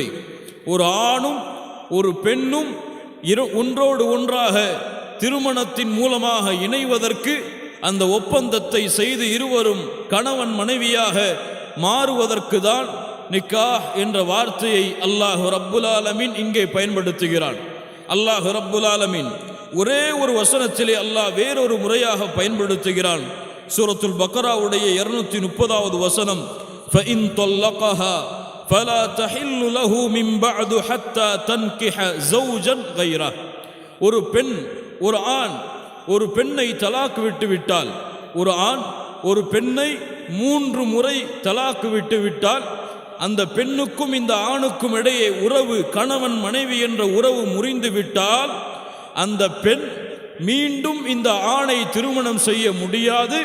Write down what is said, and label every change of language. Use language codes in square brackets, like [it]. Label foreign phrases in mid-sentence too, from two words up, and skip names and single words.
[ta] ஒரு ஆணும் ஒரு பெண்ணும் ஒன்றோடு ஒன்றாக திருமணத்தின் மூலமாக இணைவதற்கு அந்த ஒப்பந்தத்தை செய்து இருவரும் கணவன் மனைவியாக மாறுவதற்கு தான் நிக்காஹ் என்ற வார்த்தையை [ar] الله رب العالمين [ta] இங்கே பயன்படுத்துகிறான். [ar] الله رب العالمين [ta] ஒரே ஒரு வசனத்திலே அல்லாஹ் வேறொரு முறையாக பயன்படுத்துகிறான். சூரத்துல் பக்ராவுடைய 230வது வசனம், [ar] فَإِن طَلَّقَهَا فَلَا تَحِلُّ لَهُ مِن بَعْدُ حَتَّى تَنكِحَ زَوْجًا غَيْرَهُ. [ta] ஒரு பெண் ஒரு ஆண் ஒரு பெண்ணை தலாக் விட்டு விட்டால், ஒரு ஆண் ஒரு பெண்ணை 3 முறை தலாக் விட்டு விட்டால், அந்த பெண்ணுக்கும் இந்த ஆணுக்கும் இடையே உறவு, கணவன் மனைவி என்ற உறவு முறிந்து விட்டால், அந்த பெண் மீண்டும் இந்த ஆணை திருமணம் செய்ய முடியாது.